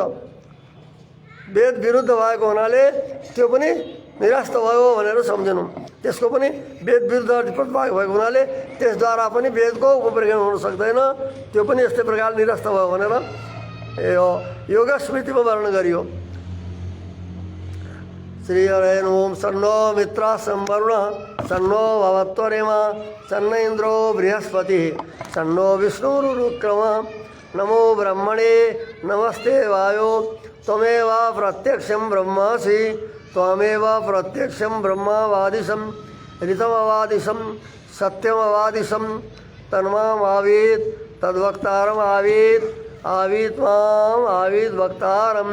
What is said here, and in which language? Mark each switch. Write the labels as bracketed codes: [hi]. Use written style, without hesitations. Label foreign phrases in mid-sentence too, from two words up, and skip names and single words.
[ne] वेद विरुद्ध भएको हुनाले त्यो पनि निरस्त भयो भनेर सम्झनु। त्यसको पनि वेद विरुद्ध प्रतिपादक भएको हुनाले त्यसद्वारा पनि वेदको उपप्रयोग हुन सक्दैन। त्यो पनि यस्तै प्रकारले निरस्त भयो भनेर यो योग स्मृतिमा वर्णन गरियो। [sa] श्री हरेन ओम सन्नो मित्र संवरुण सन्नो भवत्वरेमा सन्न इन्द्रो बृहस्पति सन्नो विष्णुरुक्रम नमो ब्रह्मणे नमस्ते वायो त्वमेव प्रत्यक्षं ब्रह्मासि त्वमेव प्रत्यक्षं ब्रह्मवादिशं ऋतमवादिशं सत्यमवादिशं तन्मामावीत् तद्वक्तारम् आवीत् आवीत् माम् आवीत् वक्तारम्।